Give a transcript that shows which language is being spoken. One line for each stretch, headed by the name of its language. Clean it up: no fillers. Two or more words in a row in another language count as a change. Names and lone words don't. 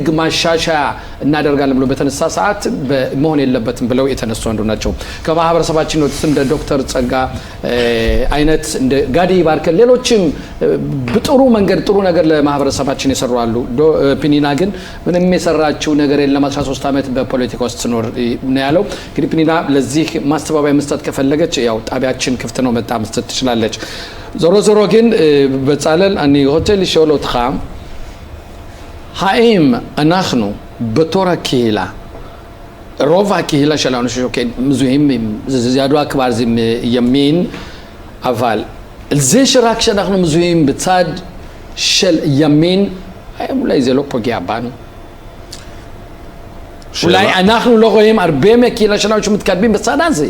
Amharic: ማሻሻያ እናደርጋለን ብሎ በተነሳ ሰዓት መሆን የለበትም ብለው የተነሱ አንዱ ናቸው። ከማህበረሰባችን ወጥተን እንደ ዶክተር ጸጋ አይነት እንደ ጋዲ ባርከን ሌሎችም ጥሩ ነገር ለማህበረሰባችን የሰሩ አሉ። ፔኒና ግን ምንም የሰራችው ነገር የለም 13 ዓመት በፖለቲካ ውስጥ ኖር ነው ያለው። እንግዲህ ፔኒና ለዚህ ማስተባበያ መስጠት ከፈለገች ያው ጣቢያችን ክፍት ነው መጣ መስጠት ትችላለች። ዞሮ ግን በጻለል
Hebrew: אני רוצה לשאול אותך האם אנחנו בתור הקהילה רוב הקהילה שלנו שמזוהים זה ידוע כבר זה ימין אבל זה שרק שאנחנו מזוהים בצד של ימין אולי זה לא פוגע בנו אולי אנחנו לא רואים הרבה מהקהילה שלנו שמתקדמים בצד הזה.